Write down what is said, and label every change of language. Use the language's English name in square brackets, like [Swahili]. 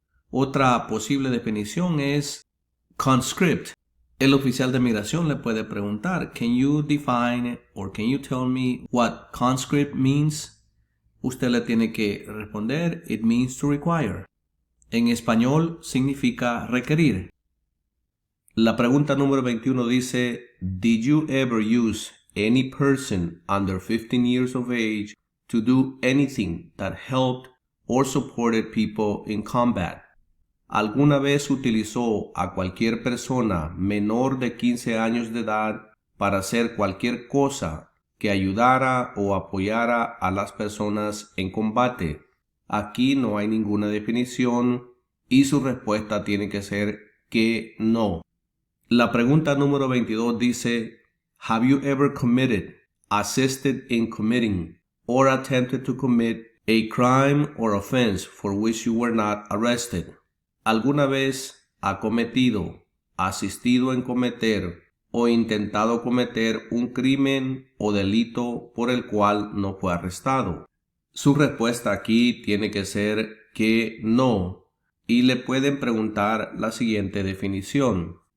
[Spanish] Otra posible definición es conscript. El oficial de migración le puede preguntar, [English] can you define or can you tell me what conscript means? [Spanish] Usted le tiene que responder, [English] it means to require. [Spanish] En español significa requerir. La pregunta número 21 dice, [English] did you ever use any person under 15 years of age to do anything that helped or supported people in combat? [Spanish] ¿Alguna vez utilizó a cualquier persona menor de 15 años de edad para hacer cualquier cosa que ayudara o apoyara a las personas en combate? Aquí no hay ninguna definición y su respuesta tiene que ser que no. La pregunta número 22 dice, [English] have you ever committed, assisted in committing, or attempted to commit a crime or offense for which you were not arrested? [Spanish] ¿Alguna vez ha cometido, asistido en cometer o intentado cometer un crimen o delito por el cual no fue arrestado? Su respuesta aquí tiene que ser que no, y le pueden preguntar la siguiente definición.